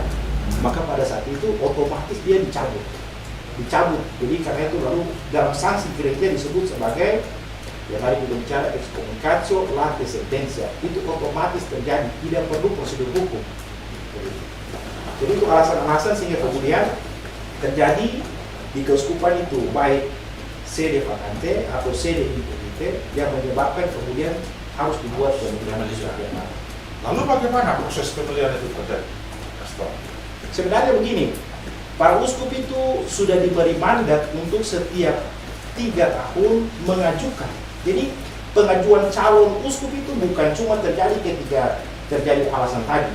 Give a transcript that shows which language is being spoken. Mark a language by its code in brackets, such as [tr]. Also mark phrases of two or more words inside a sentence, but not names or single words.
[id] Maka pada saat itu otomatis dia dicabut. Jadi karena itu lalu dalam sanksi gereja disebut sebagai yang tadi kita bicara [la] excommunicatio late sententia, [id] itu otomatis terjadi, tidak perlu prosedur hukum. Jadi itu alasan-alasan sehingga kemudian terjadi di keuskupan itu baik [la] sede vacante [id] atau [la] sede impunite [id] yang menyebabkan kemudian harus dibuat pemilihan nasional. Lalu bagaimana proses pemilihan itu terjadi, Pastor? Sebenarnya begini, para uskup itu sudah diberi mandat untuk setiap 3 tahun mengajukan. Jadi pengajuan calon uskup itu bukan cuma terjadi ketika terjadi alasan tadi.